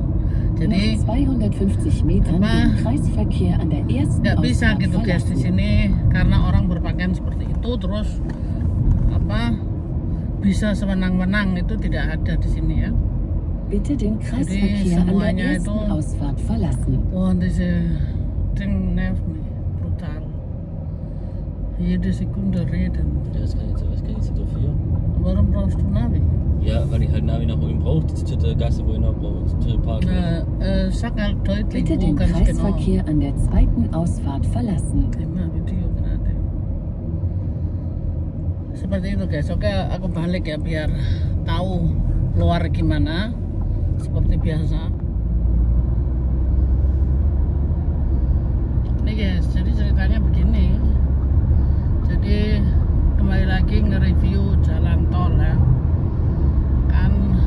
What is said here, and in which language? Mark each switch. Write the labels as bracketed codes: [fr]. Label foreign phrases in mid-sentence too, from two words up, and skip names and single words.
[id] Jadi nggak bisa gitu guys di sini, karena orang berpakaian seperti itu terus bisa sewenang-wenang, itu tidak ada di sini ya. Jadi semuanya itu [de] diese Ding nervt mich brutal. Jede Sekunde reden. Ja, was kann ich jetzt dafür? Warum brauchst du Navi? Ja, weil ich halt Navi nach oben brauche, zu der Gasse, wo ich noch brauche, zu der Park. Sag halt deutlich, Bitte den Kreisverkehr an der zweiten Ausfahrt verlassen. Video gerade. [id] Seperti itu guys. Oke, aku balik ya biar tahu luar gimana. Seperti biasa. Ini guys, jadi ceritanya begini. Jadi kembali lagi nge-review jalan tol ya.